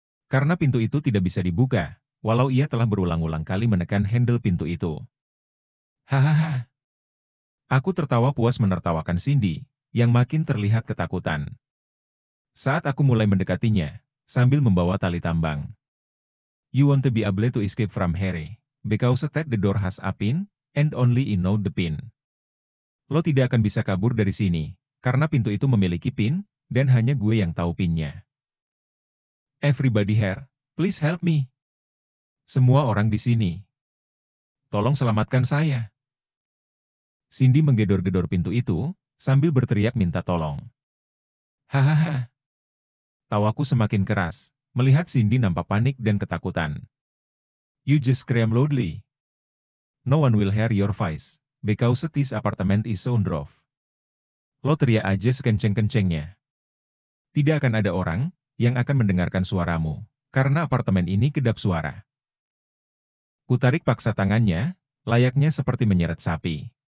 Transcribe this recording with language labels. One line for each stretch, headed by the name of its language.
Indonesian: Karena pintu itu tidak bisa dibuka, walau ia telah berulang-ulang kali menekan handle pintu itu. Hahaha. Aku tertawa puas menertawakan Cindy, yang makin terlihat ketakutan. Saat aku mulai mendekatinya, sambil membawa tali tambang.
English: You want to be able to escape from here, because that the door has a pin, and only you know the pin.
Indonesian: Lo tidak akan bisa kabur dari sini, karena pintu itu memiliki pin, dan hanya gue yang tahu pinnya.
English: Everybody here, please help me.
Indonesian: Semua orang di sini. Tolong selamatkan saya. Cindy menggedor-gedor pintu itu, sambil berteriak minta tolong. Hahaha. Tawaku semakin keras, melihat Cindy nampak panik dan ketakutan.
English: You just scream loudly. No one will hear your voice, because this apartment is soundproof.
Indonesian: Lo teriak aja sekenceng-kencengnya. Tidak akan ada orang yang akan mendengarkan suaramu, karena apartemen ini kedap suara. Kutarik paksa tangannya, layaknya seperti menyeret sapi.